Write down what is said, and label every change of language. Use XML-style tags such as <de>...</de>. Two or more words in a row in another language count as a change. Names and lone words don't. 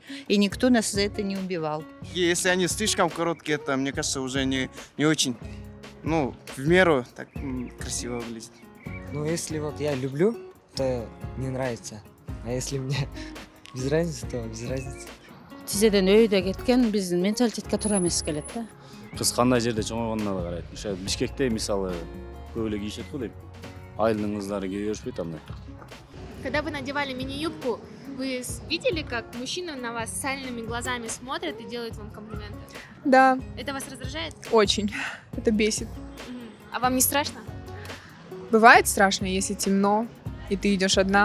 <ru>И никто нас за это не убивал. Если они слишком короткие, это, мне кажется, уже не очень, в меру так красиво выглядит. Ну, если вот я люблю, то не нравится. А если мне без разницы, то без разницы.</ru> <ky>Тизеден өйдө кеткен биздин менталитетке туура эмес келет да. Кыз кандай жерде чоңойгонуна да карайт. Бишкекте мисалы көп эле кийишет го дейм. Айылдын кыздары кие беришпейт андай.</ky> <ru>Когда вы надевали мини-юбку, вы видели, как мужчины на вас сальными глазами смотрят и делают вам комплименты? Да, Это вас раздражает? очень. Это бесит. А вам не страшно? Бывает страшно, если темно, и ты идешь одна.</ru>